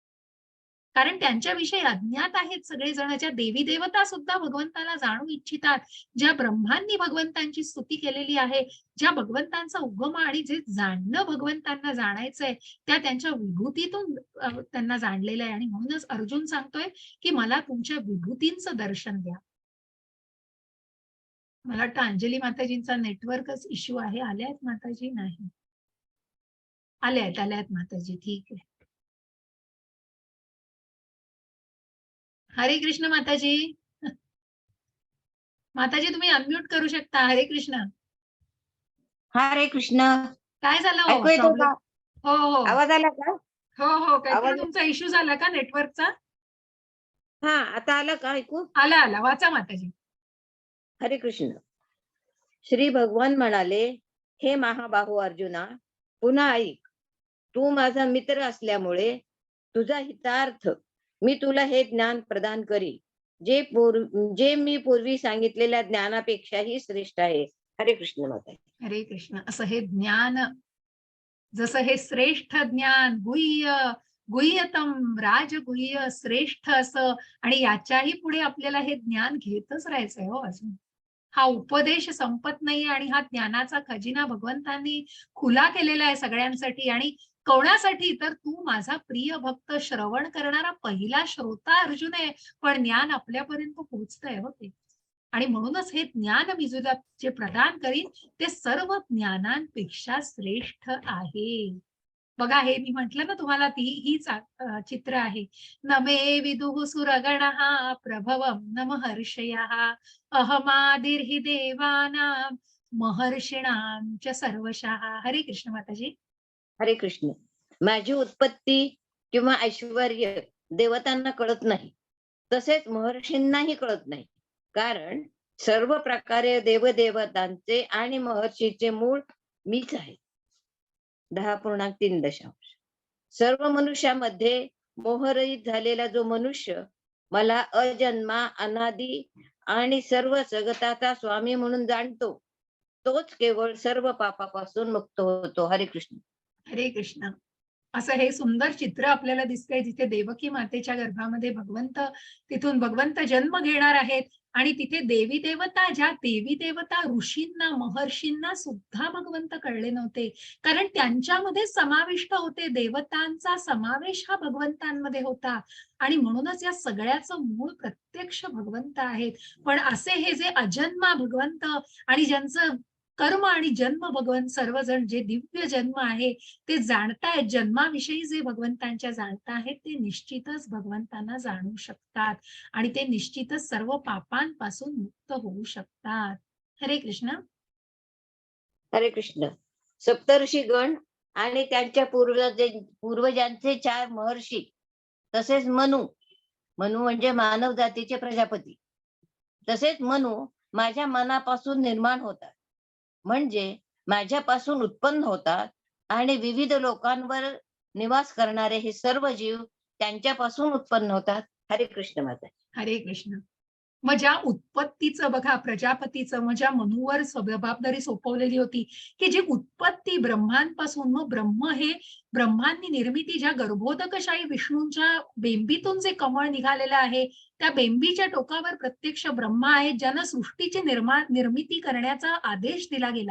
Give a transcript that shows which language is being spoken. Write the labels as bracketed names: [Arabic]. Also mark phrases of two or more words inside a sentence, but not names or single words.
[Marathi] कारण त्यांच्याविषयी अज्ञात आहेत सगळेजण. ज्या देवी देवता सुद्धा भगवंताला जाणू इच्छितात, ज्या ब्रह्मांनी भगवंतांची स्तुती केलेली आहे, ज्या भगवंतांचा उगम आणि जे जाणणं भगवंतांना जाणायचंय, त्या त्यांच्या विभूतीतून त्यांना जाणलेलं आहे. आणि म्हणूनच अर्जुन सांगतोय, की मला तुमच्या विभूतींचं दर्शन द्या. मला वाटतं अंजली माताजींचा [English] network issue [Marathi] आहे. आल्या आहेत माताजी? नाही. आल्या आहेत माताजी. ठीक आहे. हरे कृष्ण माताजी. माताजी तुम्ही अनम्यूट करू शकता. हरे कृष्ण. हरे कृष्ण. काय झालं हो ऐकू येतो प्रॉब्लेम? का? हो, हो. आवाज आला का? हो, हो. काहीतरी आवाज तुमचा इश्यू झाला का नेटवर्कचा? हा, आता आलं का ऐकू? आला. वाचा माताजी. हरे कृष्ण. श्री भगवान म्हणाले, हे महाबाहू अर्जुना, पुन्हा ऐक. तू माझा मित्र असल्यामुळे तुझा हितार्थ मी तुला हे ज्ञान प्रदान करी, जे मी पूर्वी सांगितलेल्या ज्ञानापेक्षाही श्रेष्ठ आहे. हरे कृष्ण माता. हरे कृष्ण. असं हे ज्ञान, जसं हे श्रेष्ठ ज्ञान, गुह्यतम, राजगुह्य, श्रेष्ठ असं आणि याच्याही पुढे आपल्याला हे ज्ञान घेतच राहायचंय हो अजून. हा उपदेश संपत नाहीये आणि हा ज्ञानाचा खजिना भगवंतांनी खुला केलेला आहे सगळ्यांसाठी. आणि कोणासाठी? तर तू माझा प्रिय भक्त, श्रवण करणारा पहिला श्रोता अर्जुन आहे. पण ज्ञान आपल्यापर्यंत पोहोचतंय हो ते. आणि म्हणूनच हे ज्ञान मी तुला जे प्रदान करीन ते सर्व ज्ञानांपेक्षा श्रेष्ठ आहे. बघा हे मी म्हंटल ना तुम्हाला हीच चित्र आहे. [Sanskrit] नमे विदुः सुरगणः प्रभवं न महर्षयः अहमादिर्हि देवानां महर्षिणां च सर्वशः. [Marathi] हरे कृष्ण माताजी. हरे कृष्ण. माझी उत्पत्ती किंवा ऐश्वर्य देवतांना कळत नाही, तसेच महर्षींनाही कळत नाही. कारण सर्व प्रकारे देवदेवतांचे आणि महर्षीचे मूळ मीच आहे. 10.3. सर्व मनुष्यामध्ये मोहरहित झालेला जो मनुष्य मला अजन्मा, अनादी आणि सर्व जगताचा स्वामी म्हणून जाणतो, तोच केवळ सर्व पापापासून मुक्त होतो. हरे कृष्ण. हरे कृष्ण. असं हे सुंदर चित्र आपल्याला दिसतंय, जिथे देवकी मातेच्या गर्भामध्ये तिथून भगवंत जन्म घेणार आहेत आणि तिथे देवी देवता, ज्या देवी देवता ऋषींना, महर्षींना सुद्धा भगवंत कळले नव्हते, कारण त्यांच्यामध्ये समाविष्ट होते. देवतांचा समावेश हा भगवंतांमध्ये होता आणि म्हणूनच या सगळ्याचं मूळ प्रत्यक्ष भगवंत आहेत. पण असे हे जे अजन्मा भगवंत आणि ज्यांचं कर्म आणि जन्म भगवंत सर्वजण जे दिव्य जन्म आहे ते जाणतायत, जन्माविषयी जे भगवंतांच्या जाणत आहेत ते निश्चितच भगवंतांना जाणू शकतात आणि ते निश्चितच सर्व पापांपासून मुक्त होऊ शकतात. हरे कृष्ण. हरे कृष्ण. सप्तर्षी गण आणि त्यांच्या पूर्वजांचे 4 महर्षी, तसेच मनु म्हणजे मानव जातीचे प्रजापती, तसेच मनु माझ्या मनापासून निर्माण होतात, म्हणजे माझ्यापासून उत्पन्न होतात आणि विविध लोकांवर निवास करणारे हे सर्व जीव त्यांच्यापासून उत्पन्न होतात. हरे कृष्ण माता. हरे कृष्ण. मग ज्या उत्पत्तीचं बघा, प्रजापतीचं मग ज्या मनूवर जबाबदारी सोपवलेली होती, की जी उत्पत्ती ब्रह्मांपासून, मग ब्रह्मांनी निर्मिती, ज्या गर्भोदकशाही विष्णूंच्या बेंबीतून जे कमळ निघालेलं आहे, त्या बेंबीच्या टोकावर प्रत्यक्ष ब्रह्मा आहेत, ज्यांना सृष्टीची निर्मिती करण्याचा आदेश दिला गेला.